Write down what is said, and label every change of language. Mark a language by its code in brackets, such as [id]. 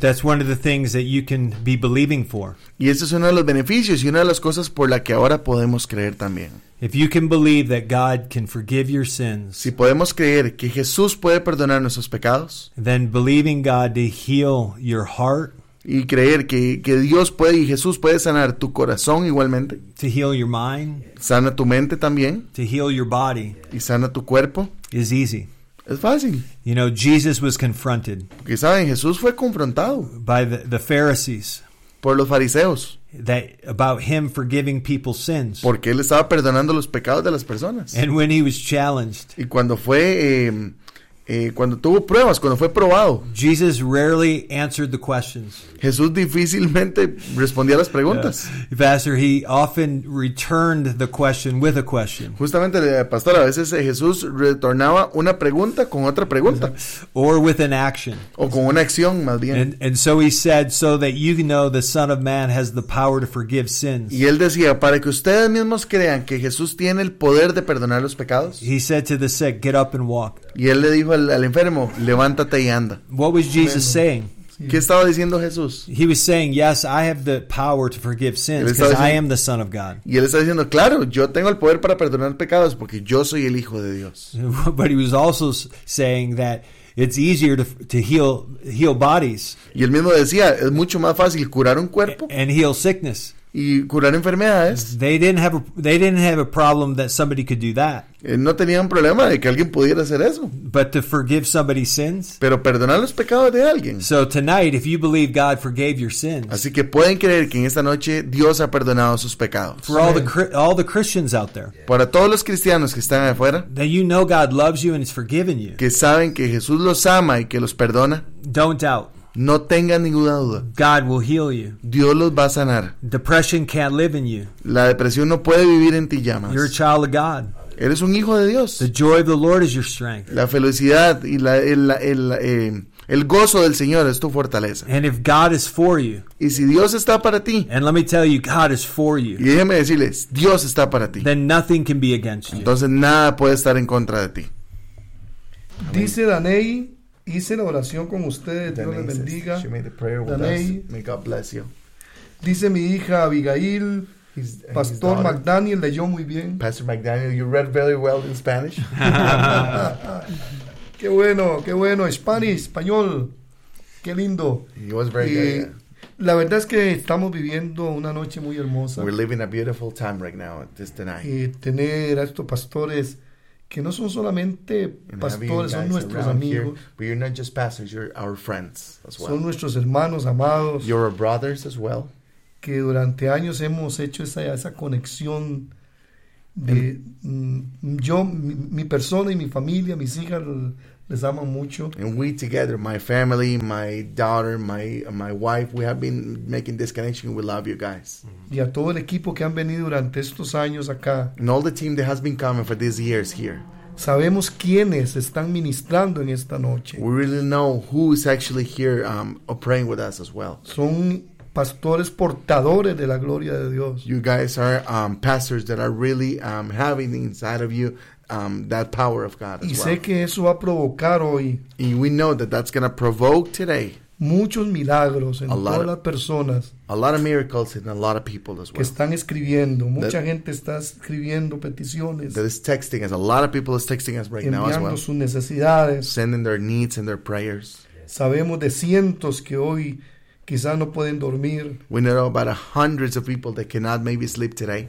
[en] That's one of the things that you can be believing for. [es] Y eso es uno de los beneficios y una de las cosas por la que ahora podemos creer también. [en] If you can believe that God can forgive your sins, [es] si podemos creer que Jesús puede perdonar nuestros pecados, [en] then believing God to heal your heart, [es] y creer que Dios puede y Jesús puede sanar tu corazón igualmente, [en] to heal your mind, [es] sana tu mente también, [en] to heal your body, [es] y sana tu cuerpo, [en] is easy. [es] Es fácil. [en] You know, Jesus was confronted. [es] Porque saben, Jesús fue confrontado [en] by the Pharisees. [es] Por los fariseos. [en] That about him forgiving people's sins. [es] Porque él estaba perdonando los pecados de las personas. [en] And when he was challenged. [es] Y cuando fue cuando tuvo pruebas, cuando fue probado. [en] Jesus rarely answered the questions. [es] Jesús difícilmente respondía las preguntas. [en] Pastor, he often returned the question with a question. [es] Justamente, pastor, a veces Jesús retornaba una pregunta con otra pregunta. [en] Or with an action. [es] O con una acción, más bien. [en] And so he said, so that you know the Son of Man has the power to forgive sins. [es] Y él decía, para que ustedes mismos crean que Jesús tiene el poder de perdonar los pecados. [en] He said to the sick, get up and walk. [es] Y él le dijo al enfermo, levántate y anda. [en] What was Jesus saying? [es] ¿Qué estaba diciendo Jesús? [en] He was saying, yes, I have the power to forgive sins because I am the Son of God. [es] Y él estaba diciendo, claro, yo tengo el poder para perdonar pecados porque yo soy el Hijo de Dios. [en] But he was also saying that it's easier to heal bodies. [es] Y él mismo decía, es mucho más fácil curar un cuerpo. [en] And heal sickness. [es] y curar enfermedades. [en] They didn't have a problem that somebody could do that. [es] No tenían problema de que alguien pudiera hacer eso. [en] But to forgive somebody's sins. [es] Pero perdonar los pecados de alguien. [en] So tonight, if you believe God forgave your sins. [es] Así que pueden creer que en esta noche Dios ha perdonado sus pecados. [en] For all the Christians out there. [es] Para todos los cristianos que están afuera. [en] That you know God loves you and has forgiven you. [es] Que saben que Jesús los ama y que los perdona. [en] Don't doubt. [es] No tengan ninguna duda. [en] God will heal you. [es] Dios los va a sanar. [en] Depression can't live in you. [es] La depresión no puede vivir en ti ya más. [en] You're a child of God. [es] Eres un hijo de Dios. [en] The joy of the Lord is your strength. [es] La felicidad y el gozo del Señor es tu fortaleza. [en] And if God is for you. [es] Y si Dios está para ti. [en] And let me tell you, God is for you. [es] Y déjeme decirles, Dios está para ti. [en] Then nothing can be against you. [es] Entonces nada puede estar en contra de ti. Dice Danei. Hice la oración con ustedes, Dios les bendiga. [en] She made the prayer with Danei. Us. May God bless you. [es] Dice mi hija Abigail, Pastor McDaniel leyó muy bien. [en] Pastor McDaniel, you read very well in Spanish. [es] qué bueno, español, qué lindo. [en] It was very good. Yeah. [es] La verdad es que estamos viviendo una noche muy hermosa. [en] We're living a beautiful time right now, just tonight. [es] Y tener a estos pastores que no son solamente pastores, son nuestros amigos. [en] But you're not just pastors, you're our friends as well. [es] Son nuestros hermanos amados. [en] You're our brothers as well. [es] Que durante años hemos hecho esa conexión de mi persona y mi familia, mis hijas les aman mucho. [en] And we together, my family, my daughter, my wife, we have been making this connection. We love you guys. [es] Y a todo el equipo que han venido durante estos años acá. [en] And all the team that has been coming for these years here. [es] Sabemos quiénes están ministrando en esta noche. [en] We really know who is actually here praying with us as well. [es] Son pastores portadores de la gloria de Dios. [en] You guys are pastors that are really having inside of you that power of God as [es] y [en] well. [es] Y sé que eso va a provocar hoy. [en] And we know that that's going to provoke today. [es] Muchos milagros en todas las personas. [en] A lot of miracles in a lot of people as well. [es] Que están escribiendo. Mucha gente está escribiendo peticiones. [en] That is texting us. A lot of people is texting us right now as well. [es] Enviando sus necesidades. [en] Sending their needs and their prayers. [es] Sabemos de cientos que hoy quizás no pueden dormir. [en] We know about hundreds of people that cannot maybe sleep today.